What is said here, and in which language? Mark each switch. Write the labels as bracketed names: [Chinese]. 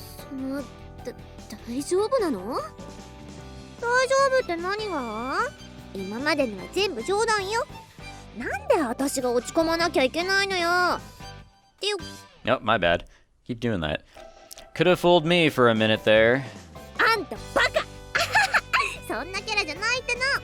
[Japanese] 大丈夫なの？大丈夫って何が？今までのは全部冗談よ。なんで私が落ち込まなきゃいけないのよ。っていう。 [English] Oh, my bad. Keep doing that. Could have fooled me for a minute there. [Japanese] あんたバカそんなキャラじゃないっての。